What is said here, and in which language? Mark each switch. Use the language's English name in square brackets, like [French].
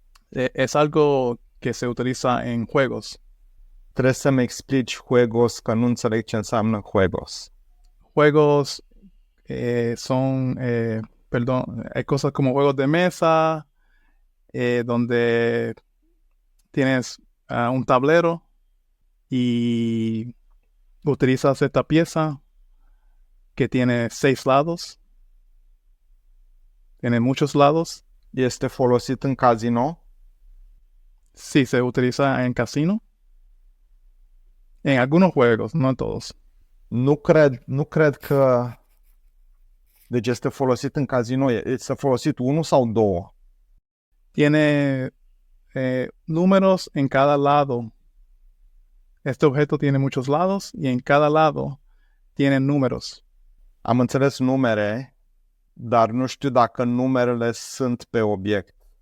[Spanish] Es algo que se utiliza en juegos. [Romanian] Trebuie să-mi explici juegos, că nu înțeleg ce înseamnă juegos. [Spanish] Juegos son, hay cosas como juegos de mesa, donde tienes un tablero y utilizas esta pieza que tiene 6 lados. Tiene muchos lados. [Romanian] Este folosit în casino? [Spanish] Sí, se utiliza en casino. En algunos juegos, no en todos. [Romanian] Nu cred că... Deci este folosit în casino. Este folosit unul sau două? [Spanish] Tiene números en cada lado. Este objeto tiene muchos lados y en cada lado tiene números. [Romanian] Am înțeles numere, dar nu știu dacă numerele sunt pe obiect.